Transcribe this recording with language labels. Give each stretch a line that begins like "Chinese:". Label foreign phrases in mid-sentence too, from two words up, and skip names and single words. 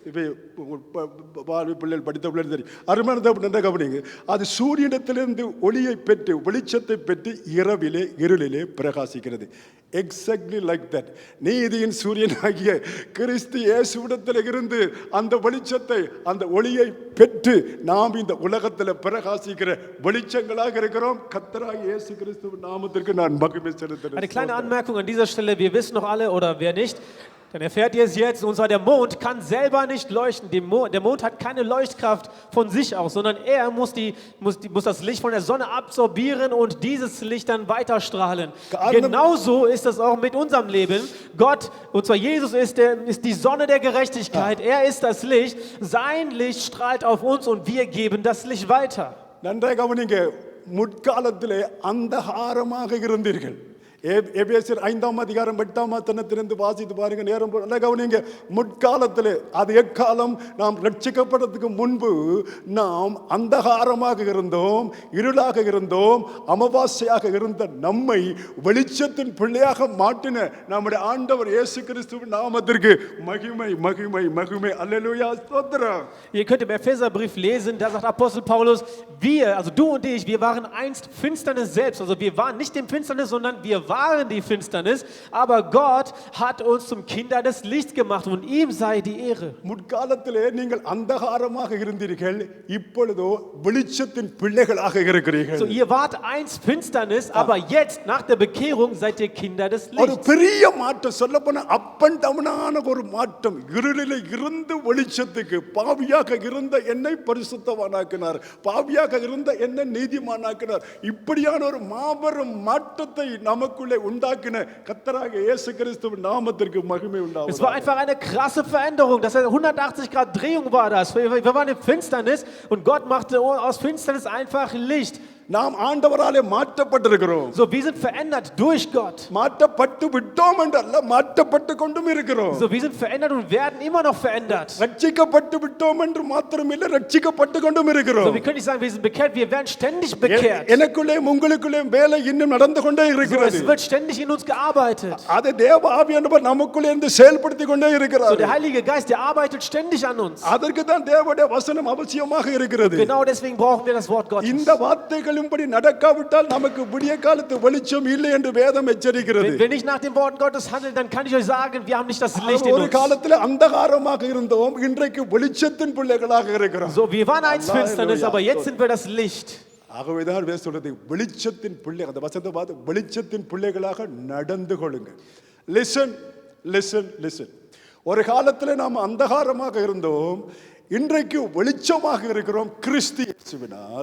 Tamil: இப்போ பிள்ளைகள் படித்த பிள்ளைகள் தெரியும். அருமையான கவனிங்க, அது சூரியனிடத்திலிருந்து ஒளியை பெற்று வெளிச்சத்தை பெற்று இரவிலே இருளிலே பிரகாசிக்கிறது.
English: exactly like that.
Tamil: நீதியின் சூரியன் ஆகிய கிறிஸ்து இயேசுவிடத்தில் இருந்து அந்த வெளிச்சத்தை அந்த ஒளியை பெற்று நாம் இந்த உலகத்தில் பிரகாசிக்கிற வெளிச்சங்களாக இருக்கிறோம். கர்த்தராகிய இயேசு கிறிஸ்துவின் நாமத்திற்கு நான் மகிமை செலுத்துகிறேன்.
German: Eine kleine Anmerkung an dieser Stelle, wir wissen noch alle, oder wer nicht, dann erfährt ihr es jetzt, und zwar der Mond kann selber nicht leuchten. Der Mond hat keine Leuchtkraft von sich aus, sondern er muss das Licht von der Sonne absorbieren und dieses Licht dann weiterstrahlen. Genauso ist es auch mit unserem Leben. Gott, und zwar Jesus ist die Sonne der Gerechtigkeit. Er ist das Licht. Sein Licht strahlt auf uns und wir geben das Licht weiter.
Tamil: நன்றாக கவனிங்க, முற்காலத்திலே அந்தகாரமாக இருந்தீர்கள். எபேசியர் 5ஆம் அதிகாரம் 8ஆம் வசனத்திலிருந்து வாசித்து பாருங்க. நேரம் நல்லா கவனிங்க. முற்காலத்திலே, அது எக்காலம், நாம் ரட்சிக்கப்படுறதுக்கு முன்பு நாம் அந்தகாரமாக இருந்தோம், இருளாக இருந்தோம், அமாவாசையாக இருந்த நம்மை வெளிச்சத்தின் பிள்ளையாக மாற்றின நம்முடைய ஆண்டவர் இயேசு கிறிஸ்துவின் நாமத்திற்கு மகிமை மகிமை மகிமை. அல்லேலூயா, ஸ்தோத்திரம்.
German: Ihr könnt im Epheserbrief lesen, da sagt Apostel Paulus, wir, also du und ich, wir waren einst Finsternis selbst. Also wir waren nicht im Finsternis, sondern wir waren die Finsternis, aber Gott hat uns zum Kinder des Lichts gemacht und ihm sei die Ehre.
Tamil: முற்காலத்திலே நீங்கள் அந்தகாரமாக இருந்தீர்கள், இப்பொழுதோ வெளிச்சத்தின் பிள்ளைகளாக இருக்கிறீர்கள்.
German: So, ihr wart einst Finsternis, aber jetzt nach der Bekehrung seid ihr Kinder des
Tamil: ஒரு
German: Lichts.
Tamil: பெரிய மாற்றம், சொல்லப்போனா
English: up and downஆன
Tamil: ஒரு மாற்றம். இருளிலே இருந்து வெளிச்சத்துக்கு, பாவியாக இருந்த என்னை பரிசுத்தவானாக்கினார், பாவியாக இருந்த என்னை நீதிமானாக்கினார். இப்படியான ஒரு மாபெரும் மாற்றத்தை நமக்குள்ளே உண்டாக்கின கர்த்தராகிய இயேசு கிறிஸ்துவின் நாமத்திற்கு மகிமை
German: Es
Tamil: உண்டாவதாக.
German: war einfach eine krasse Veränderung. Das heißt, 180 Grad Drehung war das. Wir waren in Finsternis und Gott machte aus Finsternis einfach Licht.
Tamil: நாம் ஆண்டவராலே மாற்றப்பட்டிருக்கிறோம்.
German: So, wir sind verändert durch Gott.
Tamil: மாற்றப்பட்டு விட்டோம் என்றல்ல, மாற்றப்பட்டு கொண்டும் இருக்கிறோம்.
German: So, wir sind verändert und werden immer noch verändert.
Tamil: ரட்சிக்கப்பட்டு விட்டோம் என்று மாத்திரமில்லை, ரட்சிக்கப்பட்டு கொண்டும்
German: So,
Tamil: இருக்கிறோம்.
German: wir können nicht sagen, wir sind bekehrt, wir werden ständig bekehrt.
Tamil: எனக்குள்ளேயும் உங்களுக்குள்ளேயும் வேலை இன்னும் நடந்து கொண்டே
German: So,
Tamil: இருக்கிறது.
German: es wird ständig in uns gearbeitet.
Tamil: அதை தேவ ஆவியானவர் நமக்குள்ளே இருந்து செயல்படுத்தி கொண்டே
German: So,
Tamil: இருக்கிறார்.
German: der Heilige Geist, der arbeitet ständig an uns.
Tamil: அதற்கு தான் தேவனுடைய வசனம் அவசியமாக இருக்கிறது.
German: Genau deswegen brauchen wir das Wort Gottes.
Tamil: இந்த வார்த்தைகளின்படி நடக்காவிட்டால் நமக்கு விடிய காலத்து வெளிச்சம் இல்லை என்று வேதம் எச்சரிக்கிறது.
German: Wenn ich nach den Worten Gottes handle, dann kann ich euch sagen, wir haben nicht das Licht in
Tamil: ஒரு
German: uns.
Tamil: காலத்தில் அந்தகாரமாக இருந்தோம், இன்றைக்கு வெளிச்சத்தின் பிள்ளைகளாக இருக்கிறோம்.
German: So, wir waren einst Finsternis, aber jetzt sind wir das Licht.
Tamil: ஆகவேதான் வேதம் சொல்றது, வெளிச்சத்தின் பிள்ளை, அந்த வசனத்தை பார்த்து வெளிச்சத்தின் பிள்ளைகளாக நடந்து கொள்ளுங்க.
English: listen listen listen.
Tamil: ஒரு காலத்தில் நாம் அந்தகாரமாக இருந்தோம், இன்றைக்கு வெளிச்சமாக இருக்கிறோம் கிறிஸ்து இயேசுவினால்.